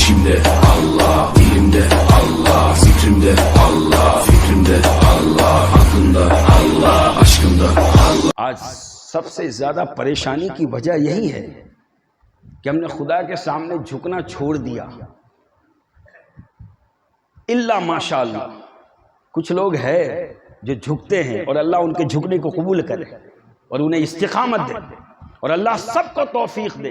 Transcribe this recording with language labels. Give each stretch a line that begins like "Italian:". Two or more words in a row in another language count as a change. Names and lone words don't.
Turkish: Dilimde Allah, dilimde Allah, zikrimde Allah, fikrimde Allah, aklımda Allah, aşkımda Allah.
Urdu: آج سب سے زیادہ پریشانی کی وجہ یہی ہے کہ ہم نے خدا کے سامنے جھکنا چھوڑ دیا. الا ماشاءاللہ کچھ لوگ ہیں جو جھکتے ہیں اور اللہ ان کے جھکنے کو قبول کرے اور انہیں استقامت دے اور اللہ سب کو توفیق دے.